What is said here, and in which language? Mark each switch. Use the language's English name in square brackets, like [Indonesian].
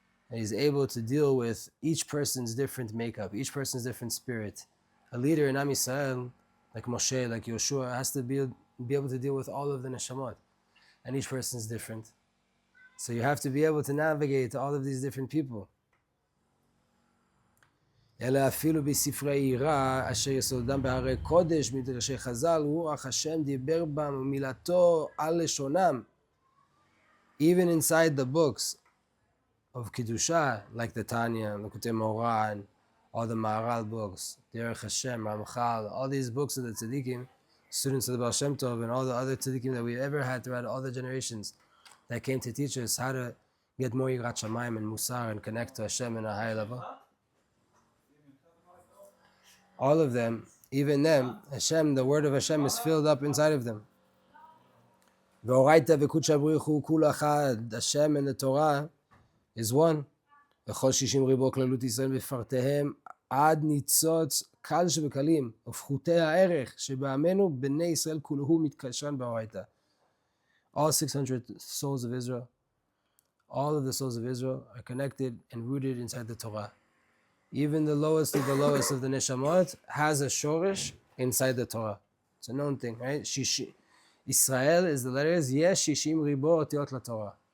[English] And he's able to deal with each person's different makeup, each person's different spirit. A leader in Am Yisrael, like Moshe, like Yoshua, has to be able to deal with all of the neshamot. And each person's different. So you have to be able to navigate all of these different people. [Hebrew] אלא אפילו בספרי עירה, אשר יסודם בהרי קודש, מדרשי חז"ל, רוח השם דיבר בם ומילתו על לשונם. [English] Even inside the books of Kiddusha, like the Tanya, Likutei Moharan, all the Maharal books, Derech Hashem, Ramchal, all these books of the tzadikim, students of the Baal Shem Tov, and all the other tzadikim that we ever had throughout all the generations that came to teach us how to get more Yirat Shamayim and Musar and connect to Hashem in a higher level. All of them, even them, Hashem, the word of Hashem is filled up inside of them. [Aramaic] V'oraita v'kutcha b'richu kula chad, [English] Hashem and the Torah is one. [Hebrew] וכל 60 ריבו כללות ישראל בפרטיהם עד ניצוץ קל שבקלים ופחותי הערך שבעמנו בני ישראל כולהו מתקשרן באורייתא. [English] All 600 souls of Israel, all of the souls of Israel are connected and rooted inside the Torah. Even the lowest of the neshamot has a shorish inside the Torah. It's a known thing, right? Israel is the letters [Hebrew] Yesh 60 ריבו אותיות לתורה.